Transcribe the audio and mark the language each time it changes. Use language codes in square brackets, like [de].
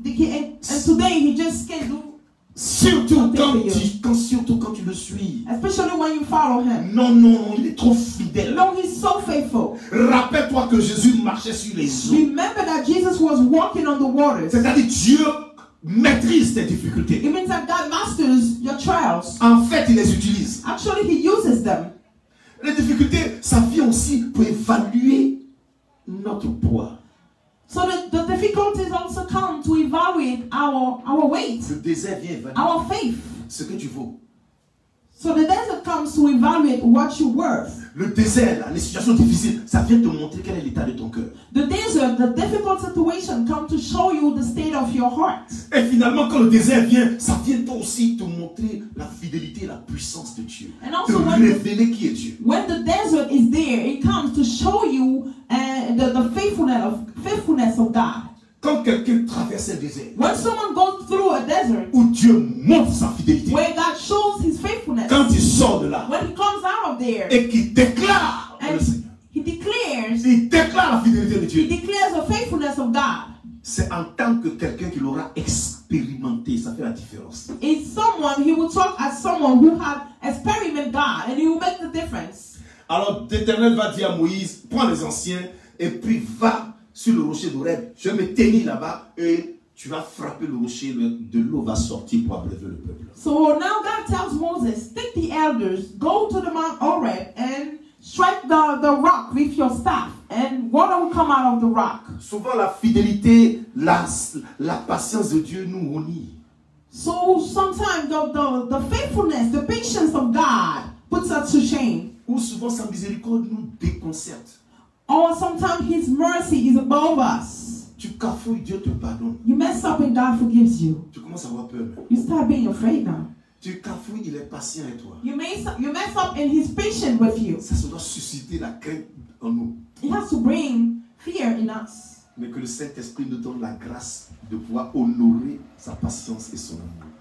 [en] And today he just can't do. [fr] Surtout quand tu le suis. [en] Especially when you follow him. [fr] Non, il est trop fidèle. [en] No, he's so faithful. [fr] Rappelle-toi que Jésus marchait sur les eaux. [en] Remember that Jesus was walking on the waters. [fr] C'est-à-dire Dieu maîtrise tes difficultés. [en] It means that God masters your trials. [fr] En fait, il les utilise. [en] Actually, he uses them. [fr] Les difficultés, ça vient aussi pour évaluer notre poids. [en] So the difficulties also come to evaluate our weight, [fr] Le désert vient évaluer [en] our faith. [fr] ce que tu vaux. [en] So the desert comes to evaluate what you're worth. [fr] Le désert, là, les situations difficiles, ça vient te montrer quel est l'état de ton cœur. [en] The desert, the difficult situation come to show you the state of your heart. [fr] Et finalement, quand le désert vient, ça vient toi aussi te montrer la fidélité et la puissance de Dieu. [en] And [fr] Te [en] also [fr] révéler qui est Dieu. [en] when the desert is there, it comes to show you the faithfulness of God. [fr] Quand quelqu'un traverse le désert, [en] When someone goes through a desert, [fr] où Dieu montre sa fidélité, [en] where God shows his faithfulness, [fr] quand il sort de là, [en] when he comes out of there, [fr] et qu'il déclare [en] and [fr] le Seigneur, [en] he declares [fr] il déclare la fidélité de Dieu, [en] the faithfulness of God. [fr] c'est en tant que quelqu'un qui l'aura expérimenté, ça fait la différence. [en] It's someone, he will talk as someone who had experimented God, and he will make the difference. [fr] Alors l'Éternel va dire à Moïse, prends les anciens et puis va sur le rocher d'Horeb. Je vais me tenir là-bas et tu vas frapper le rocher, de l'eau va sortir pour abreuver le peuple. [en] So now God tells Moses, take the elders, go to the Mount Horeb and strike the rock with your staff, and water will come out of the rock. [fr] Souvent la fidélité, la patience de Dieu nous unit. [en] So sometimes the faithfulness, the patience of God puts us to shame. [fr] Ou souvent sa miséricorde nous déconcerte. [en] Or sometimes His mercy is above us. [fr] Tu cafouilles, Dieu te pardonne. [en] You mess up and God forgives you. [fr] Tu commences à avoir peur. [en] You start being afraid now. [fr] Tu cafouilles, il est patient avec toi. [en] You mess up and He's patient with you. [fr] Ça doit susciter la crainte en nous. [en] It has to bring fear in us. [fr] Mais que le Saint-Esprit nous donne la grâce de pouvoir honorer sa patience et son amour.